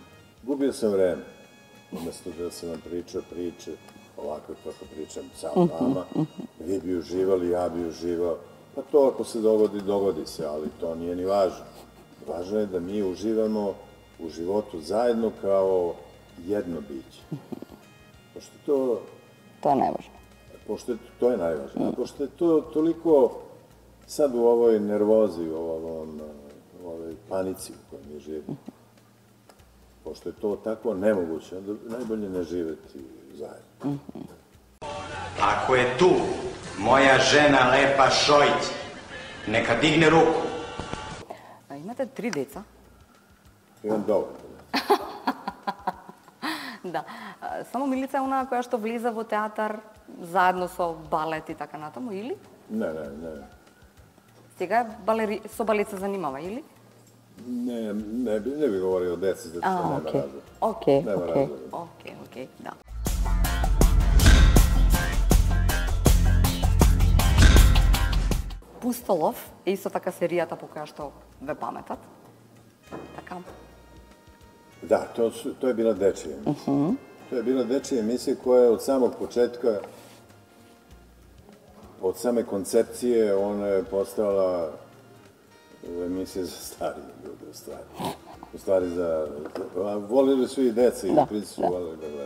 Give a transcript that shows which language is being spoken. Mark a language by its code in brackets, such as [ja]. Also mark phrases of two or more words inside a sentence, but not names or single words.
[sr] Gubio sam vreme, umjesto da sam vam pričao priče, ovako kako pričam sa vama, vi bi uživali, ja bi uživao, pa to ako se dogodi, dogodi se, ali to nije ni važno. Važno je da mi uživamo u životu zajedno kao jedno biće. Pošto to... [mk] Тоа не е важно. [sr] Pošto je, to je najvažnije. A pošto je to toliko sad u ovoj nervozi, u ovoj panici u kojoj mi živimo, pošto je to tako nemoguće, onda najbolje ne živeti zajedno. Ako je tu moja žena Lepa Šojić, neka digne ruku. [mk] А имате 3 деца? [sr] Imam dovoljno. [mk] Да. Само Милица е онаа која што влиза во театар заедно со балет и така натаму, или? [sr] Ne. [mk] Сега со балет се занимава, или? [sr] Ne bi govorio o deci, zato što nema razloga. [mk] Окей, [sr] Nema [mk] окей. [sr] razloga. [mk] Окей, да. Пустолов е исто така серијата по која што ве паметат. Така. [sr] Da, to je bila dečija emisija. To je bila dečija emisija koja je od samog početka, od same koncepcije, ona je postala emisija za starije ljude, u stvari. U stvari volili su i deca i princi su volili da gledaju.